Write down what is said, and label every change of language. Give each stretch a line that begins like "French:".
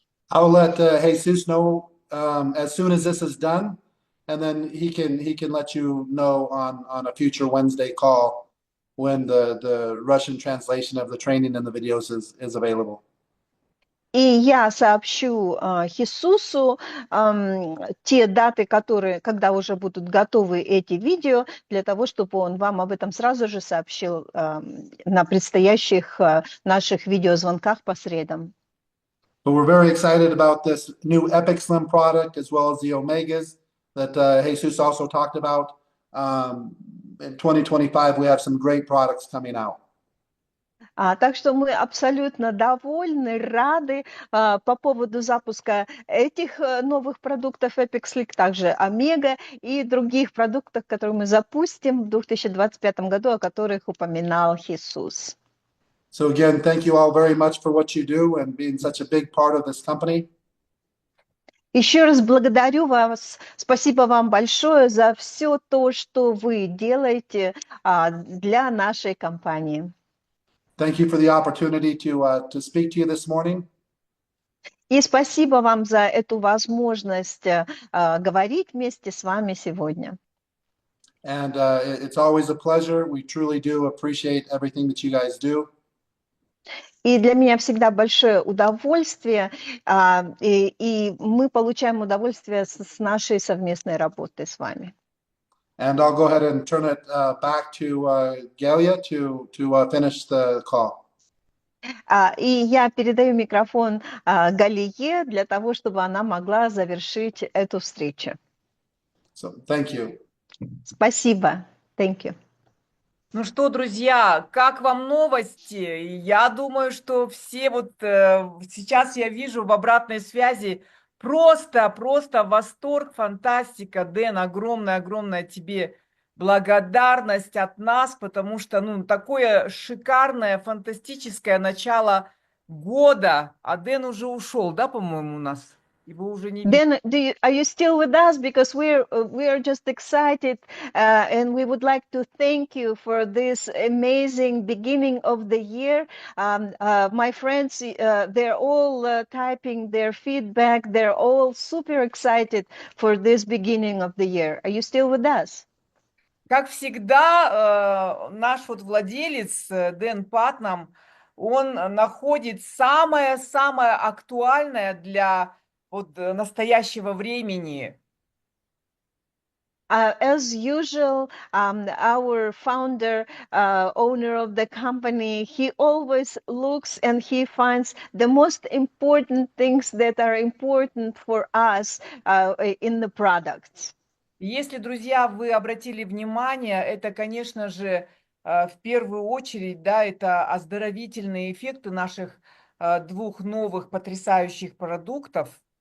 English: I'll let Jesus know as soon as this is done, and then he can let you know on a future Wednesday call when the Russian translation of the training and the videos is available.
Russian: И я сообщу Хисусу те даты, когда уже будут готовы эти видео, для того, чтобы он вам об этом сразу же сообщил на предстоящих наших видеозвонках по средам.
English: But we're very excited about this new Epic Slim product as well as the Omegas that Jesus also talked about. In 2025, we have some great products coming out.
Russian: Так что мы абсолютно довольны, рады по поводу запуска этих новых продуктов Epic Slick, также Омега и других продуктов, которые мы запустим в 2025 году, о которых упоминал Хисус.
English: So again, thank you all very much for what you do and being such a big part of this company.
Russian: Еще раз благодарю вас, спасибо вам большое за все то, что вы делаете для нашей компании.
English: Thank you for the opportunity to speak to you this morning.
Russian: И спасибо вам за эту возможность говорить вместе с вами сегодня.
English: And it's always a pleasure. We truly do appreciate everything that you guys do.
Russian: И для меня всегда большое удовольствие, и мы получаем удовольствие с нашей совместной работы с вами.
English: And I'll go ahead and turn it back to Galia to finish the call.
Russian: И я передаю микрофон Галие для того, чтобы она могла завершить эту встречу.
English: So thank you.
Russian: Спасибо.
English: Thank you.
Russian: Ну что, друзья, как вам новости? Я думаю, что все сейчас я вижу в обратной связи просто восторг, фантастика. Дэн, огромная тебе благодарность от нас, потому что, такое шикарное, фантастическое начало года. А Дэн уже ушел, да, по-моему, у нас? Его уже не видно.
English: Then, are you still with us? Because we are just excited, and we would like to thank you for this amazing beginning of the year. My friends, they're all typing their feedback. They're all super excited for this beginning of the year. Are you still with us?
Russian: Как всегда, наш владелец Дэн Патнам, он находит самое актуальное для настоящего времени.
English: As usual, our founder, owner of the company, he always looks and he finds the most important things that are important for us in the products.
Russian: Если, друзья, вы обратили внимание, это, конечно же, в первую очередь, да, это оздоровительные эффекты наших двух новых потрясающих продуктов.